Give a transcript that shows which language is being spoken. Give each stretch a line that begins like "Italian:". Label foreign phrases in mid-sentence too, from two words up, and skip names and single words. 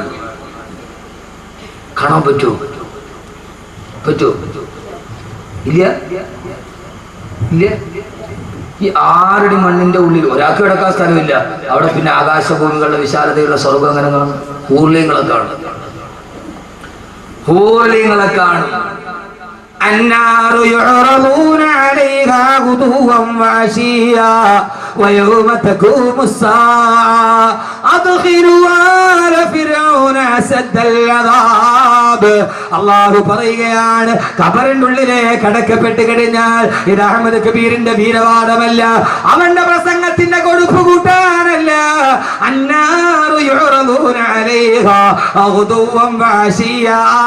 Malayalam: കാണാൻ പറ്റുമോ? ഇല്ല ഇല്ല. ഈ 6 അടി മണ്ണിന്റെ ഉള്ളിൽ ഒരാൾക്ക് കിടക്കാൻ സ്ഥലമില്ല. അവിടെ പിന്നെ ആകാശഭൂമികളുടെ വിശാലതയുള്ള സ്വർഗം അങ്ങനെ കാണും. ഹൂർലിങ്ങളെ കാണും.
Arabic: النار يعرضون عليها غدوا وعشيا ويوم تقوم الساعة أدخلوا آل فرعون أشد العذاب.
Malayalam: അള്ളാഹു പറയുകയാണ്, ഖബറിന്റെ ഉള്ളിലെ കടക്കപ്പെട്ട് കഴിഞ്ഞാൽ ഇത് അഹമ്മദ് കബീറിന്റെ വീരവാദമല്ല, അവന്റെ പ്രസംഗത്തിന്റെ കൊടുപ്പ് കൂട്ടാനല്ല.
Arabic: النار يعرضون عليها غدوا وعشيا.